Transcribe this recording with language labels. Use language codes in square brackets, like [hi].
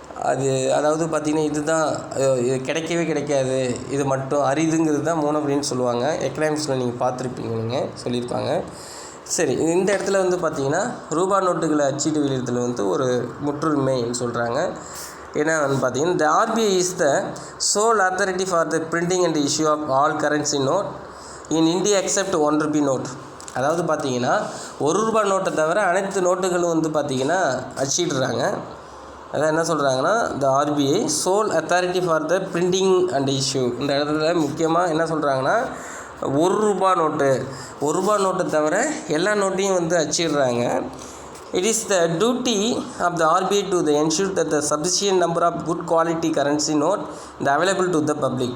[ta] அது அதாவது பார்த்திங்கன்னா இதுதான் இது கிடைக்கவே கிடைக்காது, இது மட்டும் அரிதுங்கிறது தான் மோனோஃபொலின்னு சொல்லுவாங்க. எக்கனாமிக்ஸில் நீங்கள் பார்த்துருப்பீங்க, நீங்கள் சொல்லியிருப்பாங்க. சரி, இந்த இடத்துல வந்து பார்த்திங்கன்னா ரூபா நோட்டுகளை அச்சீட்டு வெளியிடத்தில் வந்து ஒரு முற்றுரிமைன்னு சொல்கிறாங்க. என்னன்னு பார்த்தீங்கன்னா [en] the RBI is the sole authority for the printing and issue of all currency note in India except 1 rupee note. [ta] அதாவது பார்த்தீங்கன்னா ₹1 நோட்டை தவிர அனைத்து நோட்டுகளும் வந்து பார்த்திங்கன்னா அச்சிடுறாங்க. அதான் என்ன சொல்கிறாங்கன்னா [en] the RBI sole authority for the printing and issue. [ta] இந்த இடத்துல முக்கியமாக என்ன சொல்கிறாங்கன்னா ₹1 நோட்டை தவிர எல்லா நோட்டையும் வந்து அச்சிடுறாங்க. [en] It is the duty of the RBI to ensure that the sufficient number of good quality currency note is available to the public.